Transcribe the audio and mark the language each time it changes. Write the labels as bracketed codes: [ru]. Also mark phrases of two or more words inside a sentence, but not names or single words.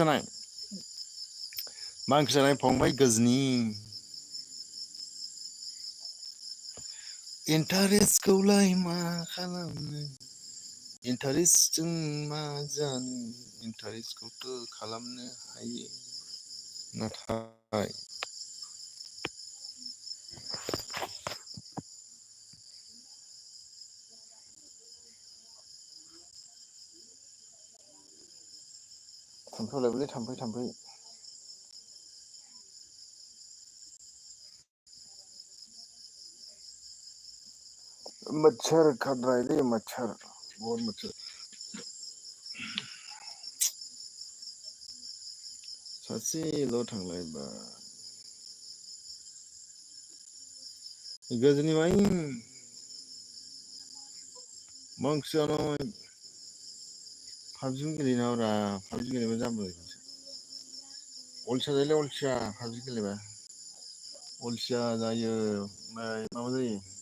[brx] ओंख्रि जानाय फंबाय गजनी इन्टारेस्टखौलाय मा खालामनो इन्टारेस्टजों मा जानो इन्टारेस्टखौथ' खालामनो हायो नाथाय थाम्फै अरलायबायलै थाम्फै [hi] मच्छर काट रहा है रे मच्छर बहुत मच्छर [brx] सासेल' थांलायबाय गजनी भाई मा ओंख्रि जानाय पाबजि गेलेनाङाब्रा पाबजि गेलेबा जाम्बा अलसिया जायोलै अलसिया पाबजि गेलेबा अलसिया जायो माबा जायो